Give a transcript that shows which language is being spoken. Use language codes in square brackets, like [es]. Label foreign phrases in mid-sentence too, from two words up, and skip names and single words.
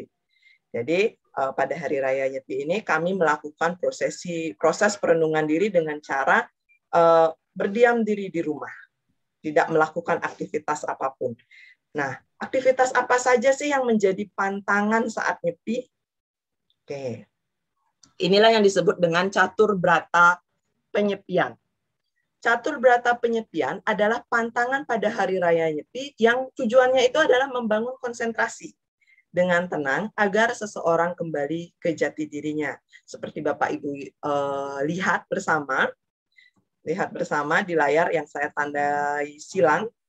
[id] Jadi pada Hari Raya Nyepi ini kami melakukan proses perenungan diri dengan cara berdiam diri di rumah, tidak melakukan aktivitas apapun. Nah, aktivitas apa saja sih yang menjadi pantangan saat nyepi? Oke, inilah yang disebut dengan catur brata penyepian. Catur brata penyepian adalah pantangan pada Hari Raya Nyepi yang tujuannya itu adalah membangun konsentrasi dengan tenang agar seseorang kembali ke jati dirinya. Seperti Bapak Ibu lihat bersama di layar yang saya tandai silang.